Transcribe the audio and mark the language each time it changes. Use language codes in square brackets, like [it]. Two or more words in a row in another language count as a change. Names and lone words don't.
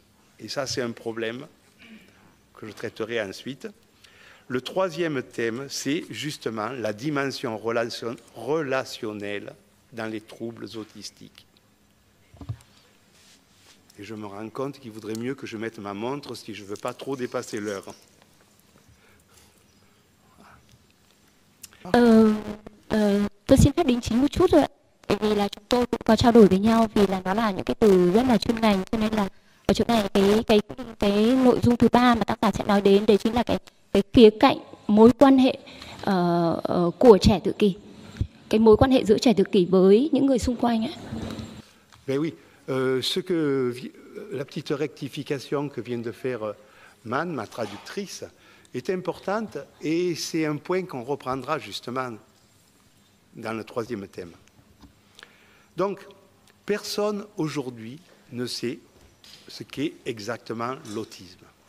[fr] Et ça, c'est un problème que je traiterai ensuite. Le troisième thème, c'est justement la dimension relationnelle dans les troubles autistiques. Et je me rends compte qu'il vaudrait mieux que je mette ma montre si je ne veux pas trop dépasser l'heure. [vi] Tôi xin phép đính chính một chút rồi ạ. Bởi vì là chúng tôi cũng có trao đổi với nhau vì là nó là những cái từ rất là chuyên ngành, cho nên là ở chỗ này cái nội dung thứ 3 mà tác giả sẽ nói đến đấy chính là cái khía cạnh mối quan hệ của trẻ tự kỷ, cái mối quan hệ giữa trẻ tự kỷ với những người xung quanh ạ. [fr] Ben oui, la petite rectification que vient de faire Man, ma traductrice, est importante et c'est un point qu'on reprendra justement dans le troisième thème. Donc, personne aujourd'hui ne sait ce qu'est exactement l'autisme.